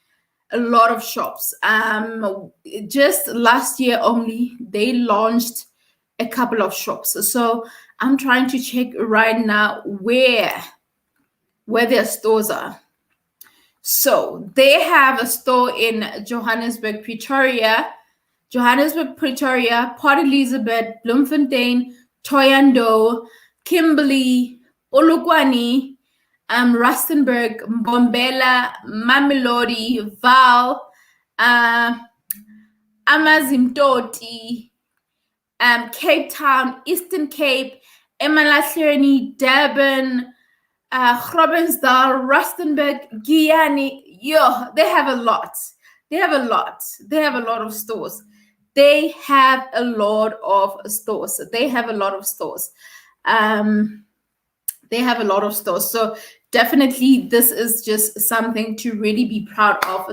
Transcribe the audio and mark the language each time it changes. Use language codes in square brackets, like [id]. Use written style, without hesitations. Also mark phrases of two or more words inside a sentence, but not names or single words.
[en] Just last year only, they launched a couple of shops. So I'm trying to check right now where their stores are. So they have a store in Johannesburg, Pretoria, Port Elizabeth, Bloemfontein, Thohoyandou, Kimberley, Polokwane, Rustenburg, Mbombela, Mamelodi, Vaal, Amazimtoti, Cape Town, Eastern Cape, Emalahleni, Durban, Groblersdal, Rustenburg, Guyana. They have a lot. They have a lot of stores. They have a lot of stores. So definitely this is just something to really be proud of.